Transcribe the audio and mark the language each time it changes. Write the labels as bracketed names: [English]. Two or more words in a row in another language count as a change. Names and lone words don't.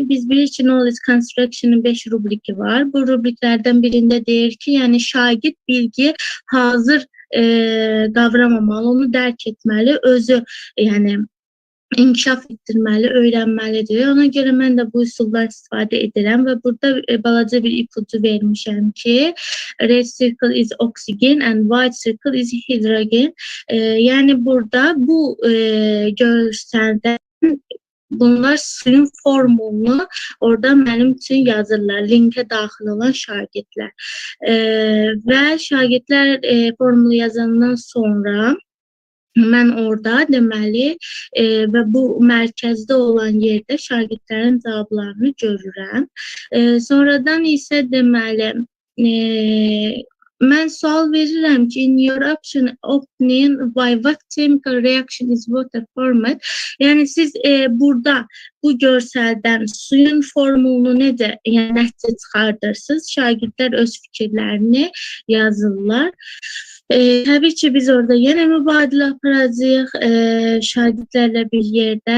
[Azerbaijani] Biz bilirik ki, Knowledge Construction'ın 5 rubriki var. Bu rubriklərdən birində deyir ki, yəni şagird bilgi hazır qavramamalı, onu dərk etməli, özü yəni inkişaf etdirməli, öyrənməlidir. Ona görə mən də bu üsuldan istifadə edirəm və burada balaca bir ipucu vermişəm ki, [English] red circle is oxygen and white circle is hydrogen. [Azerbaijani] Yəni burada bu görsəldə bunlar suyun formulunu orada mənim üçün yazırlar, linkə daxil olan şagirdlər. Və şagirdlər formulu yazandan sonra mən orada deməli və bu mərkəzdə olan yerdə şagirdlərin cavablarını görürəm. Sonradan isə deməli mən sual verirəm ki, [English] in your opinion, by what chemical reaction is water formed? [Azerbaijani] Yəni siz burada bu görsəldən suyun formulunu necə, yəni nəticə çıxardırsınız? Şagirdlər öz fikirlərini yazırlar. Təbii ki, biz orada yenə mübadilə aparacağıq şagirdlərlə bir yerdə.